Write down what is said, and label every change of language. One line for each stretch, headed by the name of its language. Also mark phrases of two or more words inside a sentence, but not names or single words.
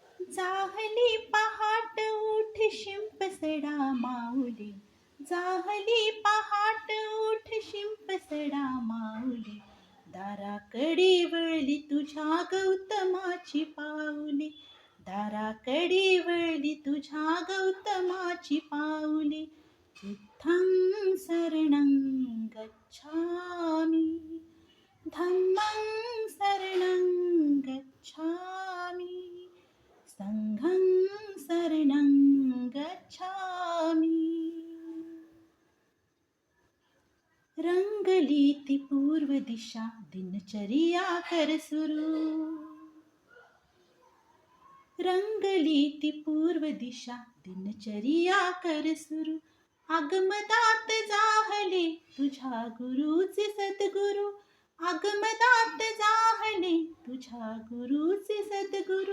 Marathi: जाहली पहाट उठ शिंपसडा माऊली, जाहली पहाट उठ शिंपसडा माऊली, दाराकडे वळली तुझ्या गौतमाची पाऊले, दाराकडे वळली तुझ्या गौतमाची पाऊले.
Pali: बुद्धं शरणं गच्छामि, धम्मं शरणं गच्छामि, संघं शरणं गच्छामि.
Marathi: रंगली ती पूर्व दिशा, दिनचर्या कर सुरू, रंगली ती पूर्व दिशा, दिनचर्या कर सुरू. आगमदात जाहले तुझ्या गुरुचे सद्गुरु, आगमदात जाहले तुझ्या गुरुचे सद्गुरु.